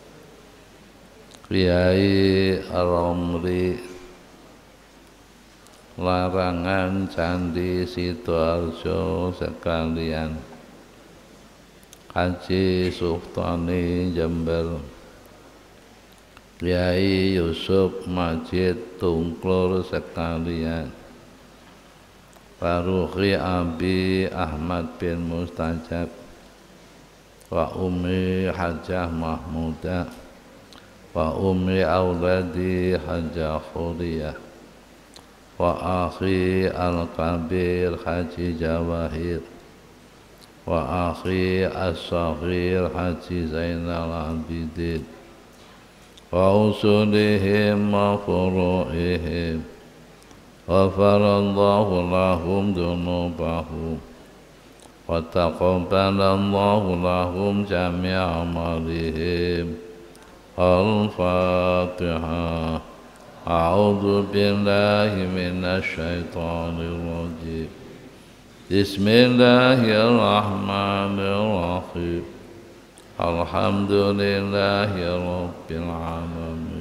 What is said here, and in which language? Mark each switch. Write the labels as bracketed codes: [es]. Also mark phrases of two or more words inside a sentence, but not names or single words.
[id] Kiai Romli larangan Candi Sidoarjo sekalian, Haji Suftani Jember, Kiai Yusuf Majid Tungklur sekalian, [ar] فاروقي أبي أحمد بن مستجاب، وأمي حاجة محمودة, وأمي أولادي حاجة خيرية, وأخي الكبير حاج جواهر، وأخي الصغير حاج زين العابدين، وأصولهم وفروعهم، وغفر الله لهم ذنوبهم، وتقبل الله لهم جميع أعمالهم. Al-Fatihah. أعوذ بالله من الشيطان الرجيم. بسم الله الرحمن الرحيم. الحمد لله رب العالمين.